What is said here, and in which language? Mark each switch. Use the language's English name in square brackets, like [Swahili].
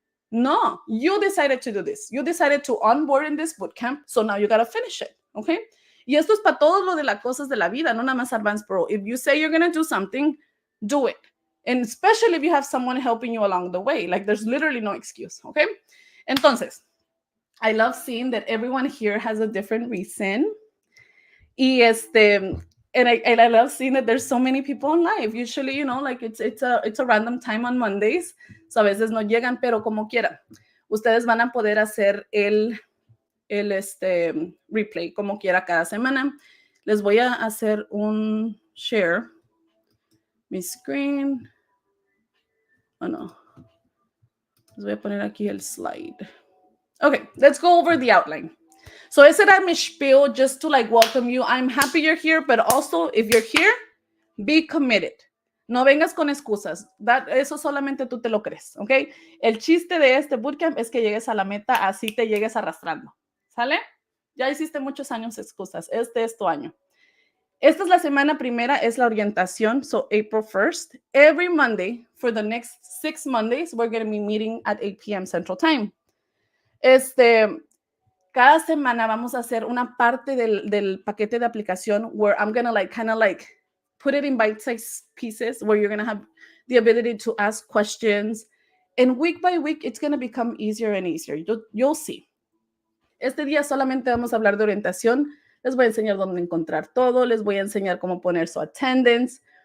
[English] No, you decided to do this. You decided to onboard in this bootcamp, so now you got to finish it, okay? [Spanish] Y esto es para todo lo de las cosas de la vida, no nada más Advance Parole. [English] If you say you're going to do something, do it. And especially if you have someone helping you along the way. Like, there's literally no excuse, okay? Entonces, I love seeing that everyone here has a different reason. Y and I love seeing that there's so many people on live. Usually, like it's a random time on Mondays. [Spanish] So a veces no llegan, pero como quiera. Ustedes van a poder hacer el replay como quiera cada semana. Les voy a hacer un share. Mi screen. Oh, no. Les voy a poner aquí el slide. [English] Okay, let's go over the outline. So [Spanish] ese era mi [English] spiel just to like welcome you. I'm happy you're here, but also if you're here, be committed. [Spanish] No vengas con excusas. Eso solamente tú te lo crees, ¿ok? El chiste de este bootcamp es que llegues a la meta, así te llegues arrastrando. ¿Sale? Ya hiciste muchos años excusas. Este es tu año. Esta es la semana primera, es la orientación, [English] so April 1st. Every Monday, for the next 6 Mondays, we're going to be meeting at 8 p.m. Central Time. [Spanish] Cada semana vamos a hacer una parte del paquete de aplicación [English] where I'm going to like kind of like put it in bite-sized pieces where you're going to have the ability to ask questions. And week by week, it's going to become easier and easier. You'll see. [Spanish] Este día solamente vamos a hablar de orientación. Les voy a enseñar dónde encontrar todo. Les voy a enseñar cómo poner su attendance.